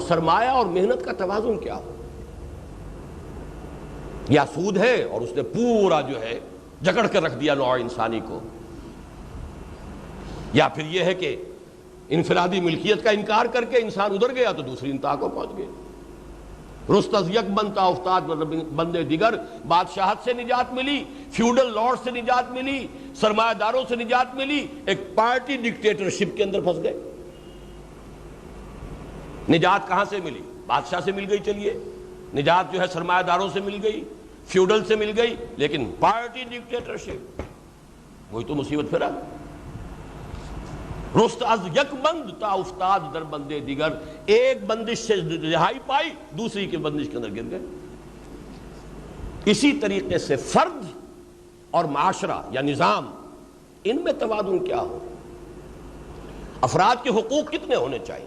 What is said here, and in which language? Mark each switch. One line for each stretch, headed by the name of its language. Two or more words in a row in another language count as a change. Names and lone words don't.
Urdu: سرمایہ اور محنت کا توازن کیا ہو؟ یا سود ہے اور اس نے پورا جو ہے جکڑ کر رکھ دیا نوع انسانی کو، یا پھر یہ ہے کہ انفرادی ملکیت کا انکار کر کے انسان ادھر گیا تو دوسری انتہا کو پہنچ گئے۔
Persian: رست از یک بنتا افتاد بندے دیگر،
Urdu: بادشاہت سے نجات ملی، فیوڈل لارڈ سے نجات ملی، سرمایہ داروں سے نجات ملی، ایک پارٹی ڈکٹیٹرشپ کے اندر پھنس گئے۔ نجات کہاں سے ملی؟ بادشاہ سے مل گئی، چلیے نجات جو ہے سرمایہ داروں سے مل گئی، فیوڈل سے مل گئی، لیکن پارٹی ڈکٹیٹرشپ وہی تو مصیبت پھرا۔
Persian: رست از یک بند تا افتاد در بندے دیگر،
Urdu: ایک بندش سے رہائی پائی، دوسری کی بندش کے اندر گر گئے۔ اسی طریقے سے فرد اور معاشرہ یا نظام، ان میں توازن کیا ہو؟ افراد کے حقوق کتنے ہونے چاہیے؟